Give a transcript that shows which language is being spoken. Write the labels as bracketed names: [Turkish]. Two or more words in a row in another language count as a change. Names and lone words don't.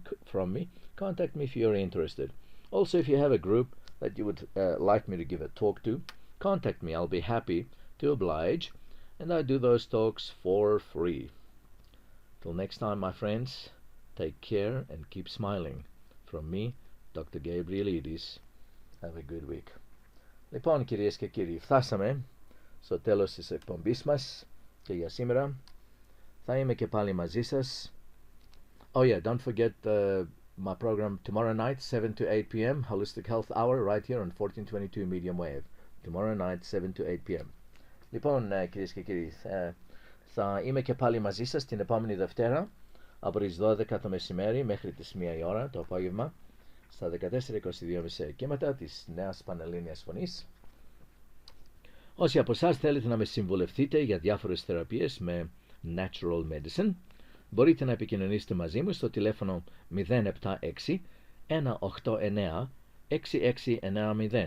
[English] Contact me if you're interested. Also, if you have a group that you would like me to give a talk to, contact me. I'll be happy to oblige. and I do those talks for free. Till next time, my friends, take care and keep smiling. From me, Dr. Gabrielides. Have a good week. [Greek] Λοιπόν, κυρίες και κύριοι, φτάσαμε στο τέλος της εκπομπής μας και για σήμερα. Θα είμαι και πάλι μαζί σας. [English] Oh yeah, don't forget my program tomorrow night, 7 to 8 p.m. Holistic Health Hour, right here on 1422 medium wave. Tomorrow night, 7 to 8 p.m. [Greek] Λοιπόν, κυρίες και κύριοι, θα είμαι και πάλι μαζί σας την επόμενη Δευτέρα από τις 12 το μεσημέρι μέχρι τις 1 η ώρα το απόγευμα στα 14-22 μισή κύματα της νέας Πανελλήνιας Φωνής. Όσοι από εσάς θέλετε να με συμβουλευτείτε για διάφορες θεραπείες με [English] Natural Medicine, [Greek] μπορείτε να επικοινωνήσετε μαζί μου στο τηλέφωνο 076 189 6690.